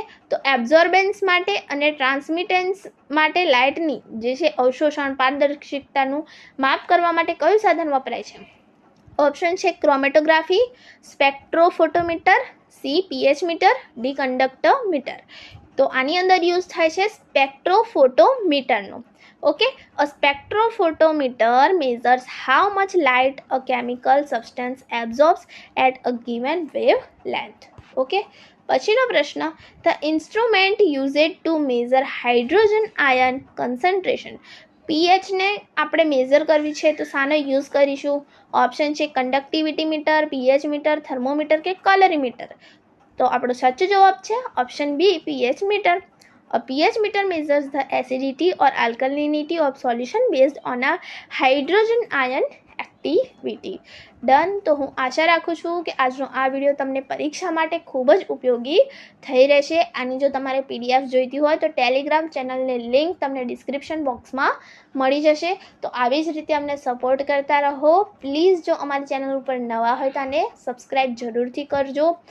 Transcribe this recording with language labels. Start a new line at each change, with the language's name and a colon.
Gujarati: તો એબ્ઝોર્બન્સ માટે અને ટ્રાન્સમિટન્સ માટે લાઇટની જે છે અવશોષણ પારદર્શિકતાનું માપ કરવા માટે કયું સાધન વપરાય છે? ઓપ્શન છે chromatography, સ્પેક્ટ્રોફોટોમીટર, C pH metre, D કંડક્ટોમીટર. તો આની અંદર યુઝ થાય છે સ્પેક્ટ્રોફોટોમીટરનો.
English: A spectrophotometer measures how much light a chemical substance absorbs at a given wavelength.
Gujarati: પછીનો પ્રશ્ન.
English: The instrument used to measure hydrogen ion concentration.
Gujarati: પીએચને આપણે મેઝર કરવી છે તો શાનો યુઝ કરીશું? ઓપ્શન છે conductivity metre, pH metre, thermometer કે કલરીમીટર. તો આપણો સાચો જવાબ છે option B pH metre.
English: A pH meter measures the acidity or alkalinity of solution based on a hydrogen ion activity. Done.
Gujarati: તો હું આશા રાખું છું કે આજનો આ વિડીયો તમને પરીક્ષા માટે ખૂબ જ ઉપયોગી થઈ રહેશે. આની જો તમારે પીડીએફ જોઈતી હોય તો ટેલિગ્રામ ચેનલની લિંક તમને ડિસ્ક્રિપ્શન બોક્સમાં મળી જશે. તો આવી જ રીતે અમને સપોર્ટ કરતા રહો. પ્લીઝ જો અમારી ચેનલ ઉપર નવા હોય તો આને સબસ્ક્રાઈબ જરૂરથી કરજો.